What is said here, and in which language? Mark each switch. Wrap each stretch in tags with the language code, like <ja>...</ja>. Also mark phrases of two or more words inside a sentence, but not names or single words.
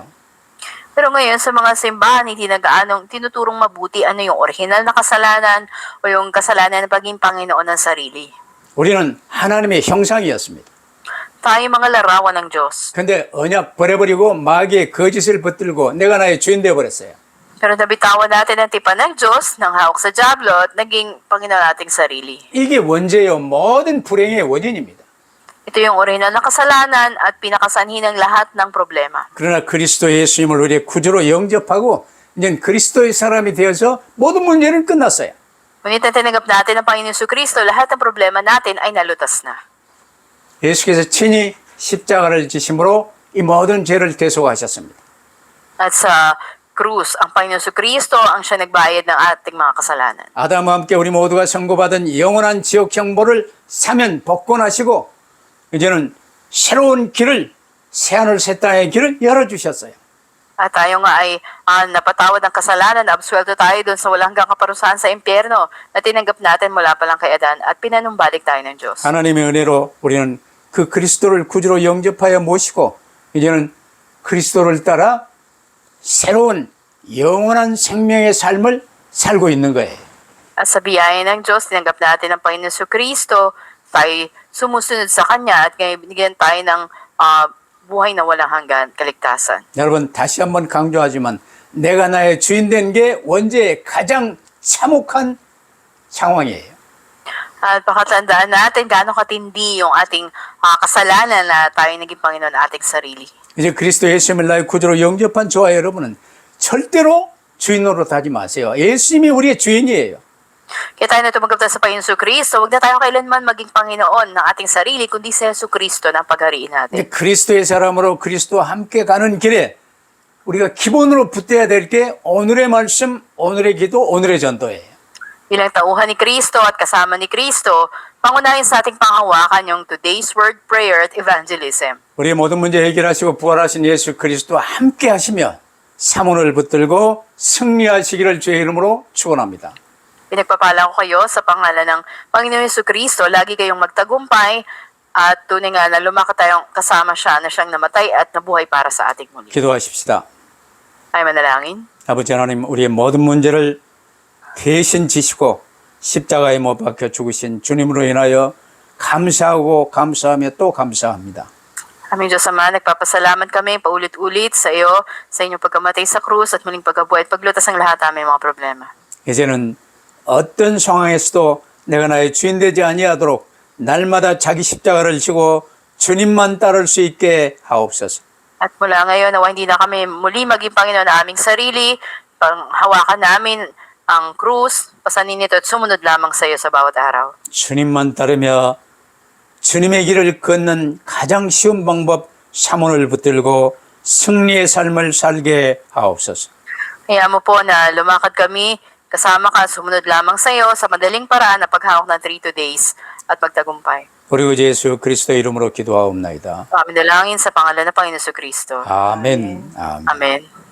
<tl>Pero ngayon sa mga simbahan, hindi na gaanong tinuturong mabuti ano yung original na kasalanan o yung kasalanan na pagiging Panginoon ng sarili.</tl> <ko>우리는 하나님의 형상이었습니다.</ko> <tl>Tayo mga larawan ng Diyos.</tl> <ko>근데 언약 버려버리고 마귀의 거짓을 붙들고 내가 나의 주인 되어버렸어요.</ko> <tl>Pero nabitawan natin ang tipan ng Diyos, ng hawak sa Diablo at naging Panginoon nating sarili.</tl> <ko>이게 원죄요, 모든 불행의 원인입니다.</ko> <tl>Ito yung original na kasalanan at pinakasanhi ng lahat ng problema.</tl> <ko>그러나 그리스도 예수님을 우리의 구주로 영접하고 이제 그리스도의 사람이 되어서 모든 문제는 끝났어요.</ko> <tl>Ngunit na tinanggap natin ang Panginoon Kristo, lahat ng problema natin ay nalutas na.</tl> <ko>예수께서 친히 십자가를 지심으로 이 모든 죄를 대속하셨습니다.</ko> <tl>At sa krus, ang Panginoon Kristo ang siya nagbayad ng ating mga kasalanan.</tl> <ko>아담과 함께 우리 모두가 선고받은 영원한 지옥 형벌을 사면 복권하시고 이제는 새로운 길을, 새하늘 새 땅의 길을 열어주셨어요.</ko> <tl>At tayo nga ay napatawad ng kasalanan, absuelto tayo doon sa walang hanggang kaparusahan sa impyerno na tinanggap natin mula pa lang kay Adan at pinanumbalik tayo ng Diyos.</tl> <ko>하나님의 은혜로 우리는 그 그리스도를 구주로 영접하여 모시고 이제는 그리스도를 따라 새로운 영원한 생명의 삶을 살고 있는 거예요.</ko> <tl>At sa biyaya ng Diyos, tinanggap natin ang Panginoon Kristo, tayo sumusunod sa Kanya at ngayon binigyan tayo ng buhay na walang hanggan, kaligtasan.</tl> <ko>여러분 다시 한번 강조하지만 내가 나의 주인 된 게 원죄의 가장 참혹한 상황이에요.</ko> <tl>At pakatandaan natin gaano katindi yung ating kasalanan na tayo naging Panginoon ating sarili.</tl> <ko>이제 그리스도 예수님을 나의 구주로 영접한 저와 여러분은 절대로 주인으로 하지 마세요. 예수님이 우리의 주인이에요.</ko> <tl>Kaya tayo na tumanggap tayo sa Panginoon Kristo, huwag na tayo kailanman maging Panginoon ng ating sarili, kundi si Yesu Kristo na paghariin natin.</tl> <ko>이제 그리스도의 사람으로 그리스도와 함께 가는 길에 우리가 기본으로 붙어야 될 게 오늘의 말씀, 오늘의 기도, 오늘의 전도예요.</ko> <tl>Bilang tauhan ni Kristo at kasama ni Kristo, pangunahin sa ating panghawakan yung</tl> <en>today's word,</en> <tl>prayer at evangelism.</tl> <ko>우리의 모든 문제 해결하시고 부활하신 예수 그리스도와 함께 하시면 사문을 붙들고 승리하시기를 주의 이름으로 축원합니다.</ko> <tl>Pinagpapala ko kayo sa pangalan ng Panginoon Yesu Kristo, lagi kayong magtagumpay at tunay nga na lumakad tayong kasama siya na siyang namatay at nabuhay para sa ating muli.</tl> <ko>기도하십시다.</ko> <tl>Ay manalangin.</tl> <ko>아버지 하나님, 우리의 모든 문제를 대신 지시고 십자가에 못 박혀 죽으신 주님으로 인하여 감사하고 감사하며 또 감사합니다.</ko> <tl>Aming Diyos Ama, nagpapasalamat kami paulit-ulit sa iyo, sa inyong pagkamatay sa krus at muling pagkabuhay at paglutas ng lahat aming mga problema.</tl> <ko>이제는 어떤 상황에서도 내가 나의 주인 되지 아니하도록 날마다 자기 십자가를 지고 주님만 따를 수 있게 하옵소서.</ko> <tl>At mula ngayon, nawa hindi na kami muli maging Panginoon na aming sarili, panghawakan namin ang krus, pasanin ito at sumunod lamang sa iyo sa bawat araw.</tl> <ko>주님만 따르며 주님의 길을 걷는 가장 쉬운 방법 사문을 붙들고 승리의 삶을 살게 하옵소서.</ko> <tl>Kaya mo po na lumakad kami, kasama ka, sumunod lamang sa iyo sa madaling paraan na paghawak ng 3 days at magtagumpay.</tl> <ko>우리 구 예수 그리스도 이름으로 기도하옵나이다.</ko> <tl>Amin dalangin sa pangalan ng Panginoon Kristo.</tl> <ko>아멘. 아멘.</ko> <tl>Amen.</tl>